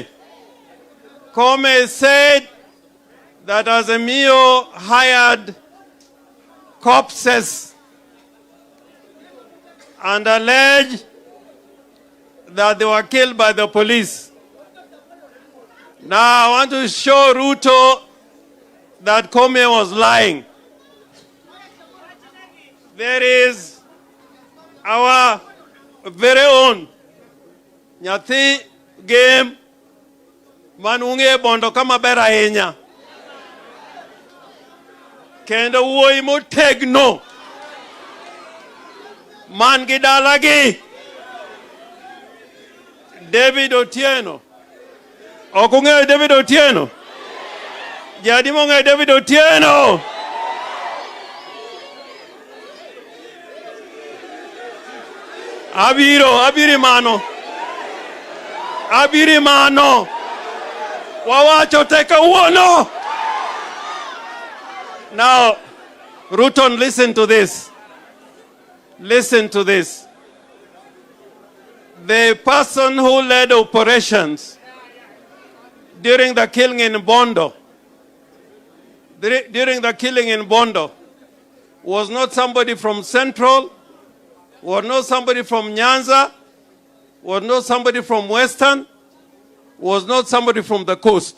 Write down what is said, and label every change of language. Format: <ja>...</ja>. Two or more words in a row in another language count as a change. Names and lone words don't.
<en>Koome said that Azimio hired corpses and alleged that they were killed by the police. Now I want to show Ruto that Koome was lying. There is our very own</en> <luo>Nyathi game manunge bondo kama bera henya. Kendo wuoi motegno man gi dalagi David Otieno. Ok ung'eyo David Otieno? Jadi mong'eyo David Otieno? Abiri mano. Wawacho teka uono.</luo> <en>Now, Ruton, listen to this. Listen to this. The person who led operations during the killing in Bondo, was not somebody from Central, was not somebody from Nyanza, was not somebody from Western, was not somebody from the coast.</en>